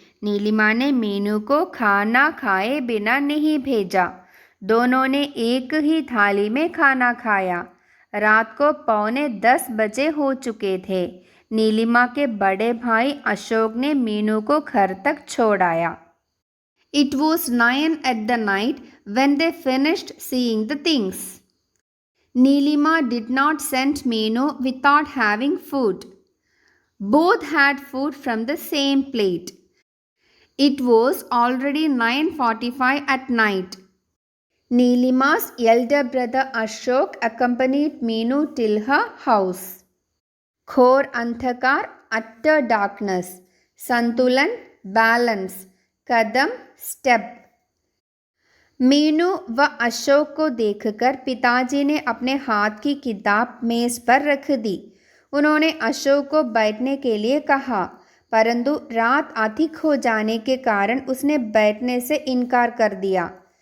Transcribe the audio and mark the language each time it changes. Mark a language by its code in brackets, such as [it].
[hi] नीलिमा ने मीनू को खाना खाए बिना नहीं भेजा। दोनों ने एक ही थाली में खाना खाया। रात को 9:45 बजे हो चुके थे। नीलिमा के बड़े भाई अशोक ने मीनू को घर तक छोड़ाया। [en] It was 9 at the night when they finished seeing the things. Neelima did not send Meenu without having food. Both had food from the same plate. It was already 9:45 at night. Neelima's elder brother Ashok accompanied Meenu till her house. [hi] घोर अंधकार, [en] utter darkness, [hi] संतुलन, balance, कदम, step. Meenu व अशोक को देखकर पिताजी ने अपने हाथ की किताब मेज पर रख दी। उन्होंने अशोक को बैठने के लिए कहा, परंतु रात अधिक हो जाने के कारण उसने बैठने से इनकार कर दिया।